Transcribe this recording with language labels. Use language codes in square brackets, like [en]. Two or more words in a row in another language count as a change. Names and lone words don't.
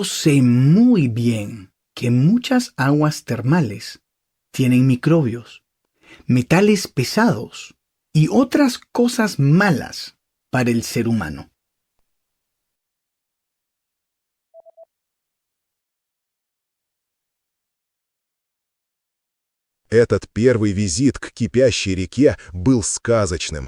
[es] sé muy bien que muchas aguas termales tienen microbios, metales pesados y otras cosas malas para el ser humano. [ru] Этот первый визит к кипящей реке был сказочным.